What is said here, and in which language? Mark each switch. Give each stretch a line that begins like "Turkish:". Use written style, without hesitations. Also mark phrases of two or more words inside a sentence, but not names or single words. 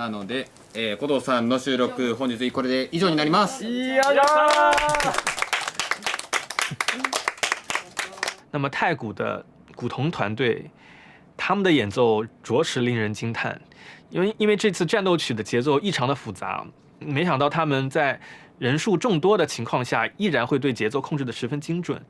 Japanese: なので、古藤さんの収録本日これで以上になります。
Chinese: 那么太鼓的鼓童团队他们的演奏着实令人惊叹，因为这次战斗曲的节奏异常的复杂，没想到他们在人数众多的情况下，依然会对节奏控制的十分精准。